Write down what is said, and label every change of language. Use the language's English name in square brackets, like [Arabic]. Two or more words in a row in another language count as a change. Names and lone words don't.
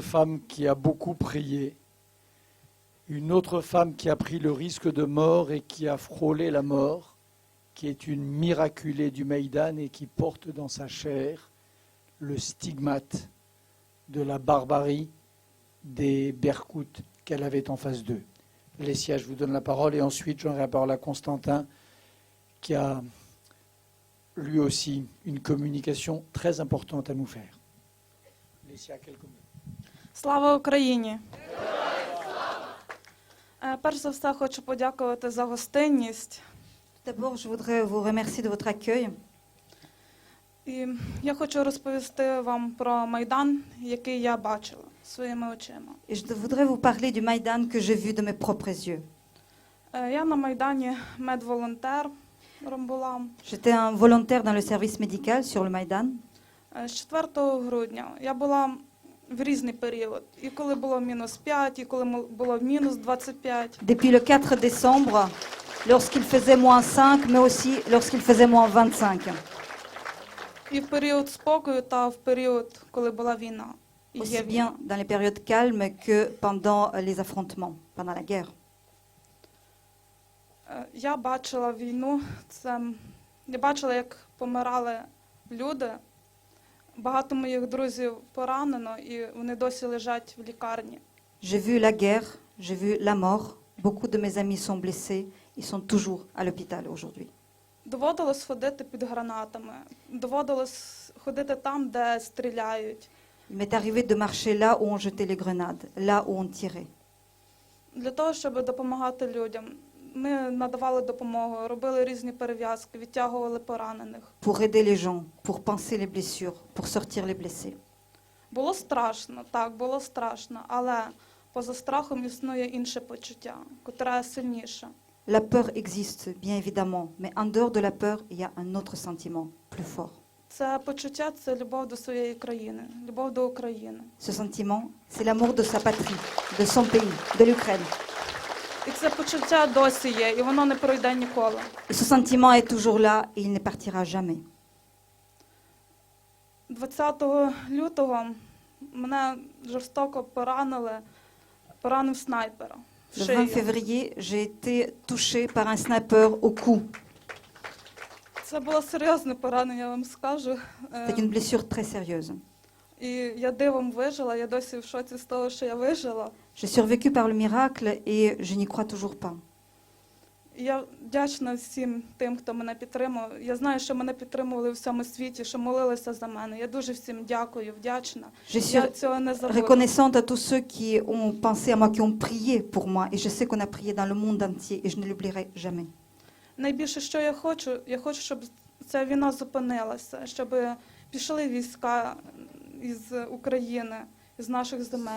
[French] femme qui a beaucoup prié, une autre femme qui a pris le risque de mort et qui a frôlé la mort, qui est une miraculée du Maïdan et qui porte dans sa chair le stigmate de la barbarie des Berkoutes qu'elle avait en face d'eux. Lesia, je vous donne la parole et ensuite j'en la parole à Constantin qui a lui aussi une communication très importante à nous faire. Lesia, quelques mots. [Ukrainian] Слава Україні! Перш за все хочу подякувати за гостинність. [French] D'abord, je voudrais vous remercier de votre accueil. [Ukrainian] І я хочу розповісти вам про Майдан, який я бачила своїми очима. [French] Et je voudrais vous parler du Maïdan que j'ai vu de mes propres yeux. [Ukrainian] Я на Майдані медволонтер була. [French] J'étais un volontaire dans le service médical sur le Maïdan. [Ukrainian] З 4 грудня я була в різний період. І коли було мінус 5, і коли було мінус 25. [French] Depuis le 4 décembre, lorsqu'il faisait moins 5, mais aussi lorsqu'il faisait moins 25. [Ukrainian] І в період спокою та в період, коли була війна. І є [French] Aussi [Ukrainian] війна. [French] bien dans les périodes calmes que pendant les affrontements, pendant la guerre. [Ukrainian] Я бачила війну, я бачила, як помирали люди. Багато моїх друзів поранено, і вони досі лежать в лікарні. [French] J'ai vu la guerre, j'ai vu la mort. Beaucoup de mes amis sont blessés. Ils sont toujours à l'hôpital aujourd'hui. [Ukrainian] Доводилось ходити під гранатами, доводилось ходити там, де стріляють. [French] Il m'est arrivé de marcher là où on jetait les grenades, là où on tirait. [Ukrainian] Для того, щоб допомагати людям. ми надавали допомогу, робили різні перев'язки, відтягували поранених. [French] pour aider les gens, pour panser les blessures, pour sortir les blessés. [Ukrainian] Було страшно, так, було страшно, але поза страхом існує інше почуття, котре сильніше. [French] La peur existe, bien évidemment, mais en dehors de la peur, il y a un autre sentiment plus fort. [Ukrainian] Це почуття, це любов до своєї країни, любов до України. [French] Ce sentiment, c'est l'amour de sa patrie, de son pays, de l'Ukraine. [Ukrainian] І це почуття досі є, і воно не пройде ніколи. [French] Et ce sentiment est toujours là et il ne partira jamais. [Ukrainian] 20 лютого мене жорстоко поранив снайпер в [French] Le 20 [Ukrainian] шию. [French] février, j'ai été touchée par un sniper au cou. [Ukrainian] Це було серйозне поранення, я вам скажу. [French] C'était une blessure très sérieuse. [Ukrainian] І я дивом вижила, я досі в шоці з того, що я вижила. [French] J'ai survécu par le miracle et je n'y crois toujours pas. [Ukrainian] І я вдячна всім тим, хто мене підтримав. Я знаю, що мене підтримували у всьому світі, що молилися за мене. Я дуже всім дякую, вдячна. [French] Je suis [Ukrainian] Я цього не забуду. [French] reconnaissante à tous ceux qui ont pensé à moi, qui ont prié pour moi. Et je sais qu'on a prié dans le monde entier et je ne l'oublierai jamais. [Ukrainian] Найбільше, що я хочу, щоб ця війна зупинилася, щоб пішли війська із України, із наших земель.